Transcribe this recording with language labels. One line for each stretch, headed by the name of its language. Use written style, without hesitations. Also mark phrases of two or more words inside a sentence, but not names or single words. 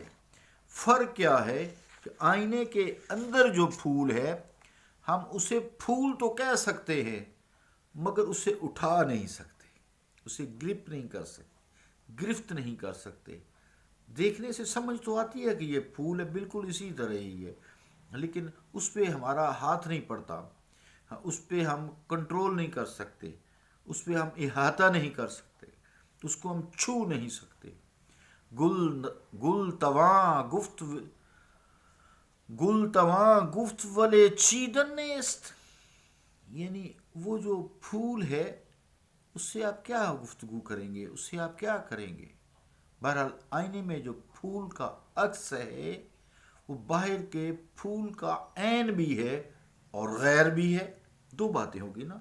Urdu: فرق کیا ہے کہ آئینے کے اندر جو پھول ہے ہم اسے پھول تو کہہ سکتے ہیں مگر اسے اٹھا نہیں سکتے، اسے گرپ نہیں کر سکتے، گرفت نہیں کر سکتے. دیکھنے سے سمجھ تو آتی ہے کہ یہ پھول ہے، بالکل اسی طرح ہی ہے، لیکن اس پہ ہمارا ہاتھ نہیں پڑتا، اس پہ ہم کنٹرول نہیں کر سکتے، اس پہ ہم احاطہ نہیں کر سکتے، اس کو ہم چھو نہیں سکتے.
Persian: گل تواں گفت ولے چیدن نیست،
Urdu: یعنی وہ جو پھول ہے اس سے آپ کیا گفتگو کریں گے، اس سے آپ کیا کریں گے. بہرحال آئینے میں جو پھول کا عکس ہے وہ باہر کے پھول کا عین بھی ہے اور غیر بھی ہے. دو باتیں ہوگی نا.